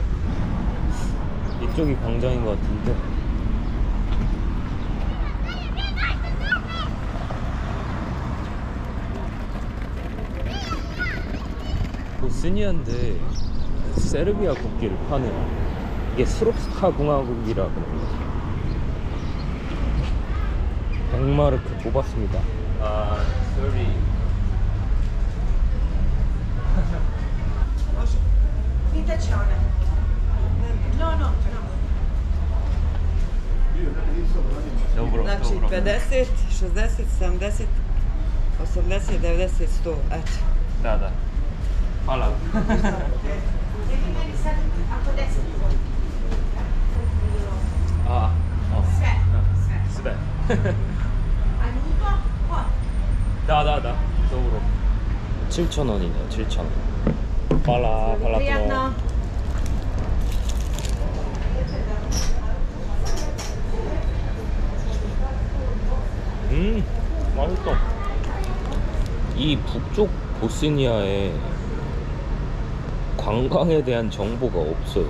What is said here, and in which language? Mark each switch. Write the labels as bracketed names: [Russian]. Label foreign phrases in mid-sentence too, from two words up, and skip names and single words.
[Korean] 이쪽이 광장인 것 같은데. 보스니아인데 세르비아 국기를 파네요. 이게 스롭스카 공화국이라 그럽니다. 100마르크 뽑았습니다. sorry. [Serbian] Dobro. Znači 50, 60, 70, 80, 90, 100, eto. Da. Hvala. Sve. Da. Dobro. [Korean] 7,000원이네요. 7,000원. 팔라. 맛있어. 이 북쪽 보스니아에 관광에 대한 정보가 없어요.